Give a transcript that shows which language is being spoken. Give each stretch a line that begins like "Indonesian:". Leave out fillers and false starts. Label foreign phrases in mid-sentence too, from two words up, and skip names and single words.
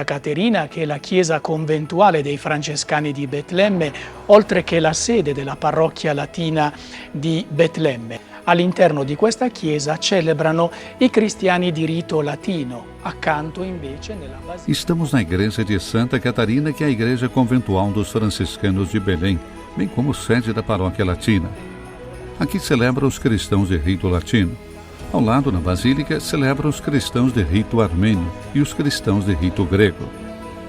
Italian: Caterina, che è la chiesa conventuale dei Francescani di Betlemme, oltre che la sede della parrocchia latina di Betlemme. All'interno di questa chiesa celebrano i cristiani di rito latino, accanto invece nella basilica.
Portuguese: Estamos na igreja de Santa Catarina, que é a igreja conventual dos franciscanos de Belém, bem como sede da paróquia latina. Aqui celebra os cristãos de rito latino. Ao lado, na Basílica, celebram os cristãos de rito armênio e os cristãos de rito grego.